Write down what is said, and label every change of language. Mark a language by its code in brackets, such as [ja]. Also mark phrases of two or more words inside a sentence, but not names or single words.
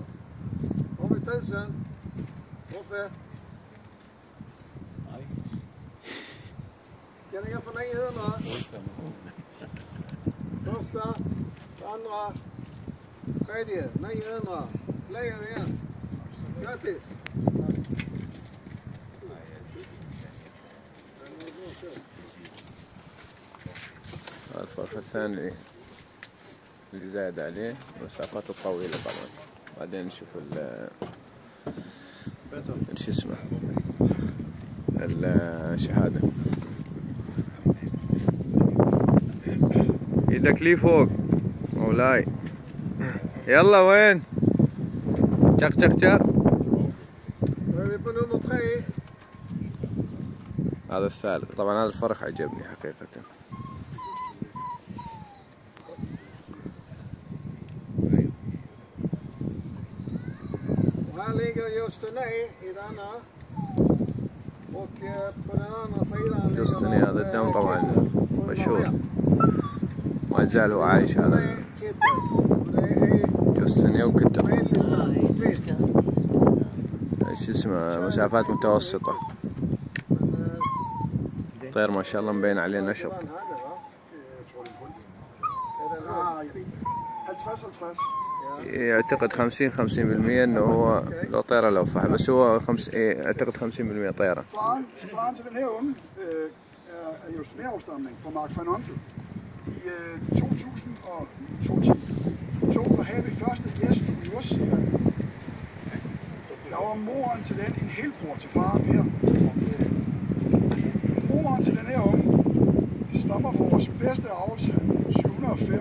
[sv] Har vi 1000? Varför? Kan det gå för 900? Första, andra, tredje, 900. Lejon igen. Grattis! [ar] الفرخ الثاني اللي زايد عليه مسافاته طويلة طبعا. بعدين نشوف شو اسمه الشهادة. ايدك لي فوق مولاي. يلا وين؟ جق جق جق. هذا الثالث طبعا. هذا الفرخ عجبني حقيقة. [sv] Här ligger Justine i denna. Och på den andra sidan [ar] Justine هذا الدم طبعا مشهور. ما زال هو عايش هذا جستني وكتر. ايش اسمه مسافات متوسطة. طير ما شاء الله مبين عليه نشط. يعتقد 50% انه هو لو طيرة لو فح بس هو اعتقد 50% طيرة. [da] Faren til den her unge er Justine-afstamning fra Mark van Onkel. I 2002 var her vi første gæst i Nordsjælland. Der var moren til den en helbror til faren her. Moren til den her unge stammer fra vores bedste avlshand, 705.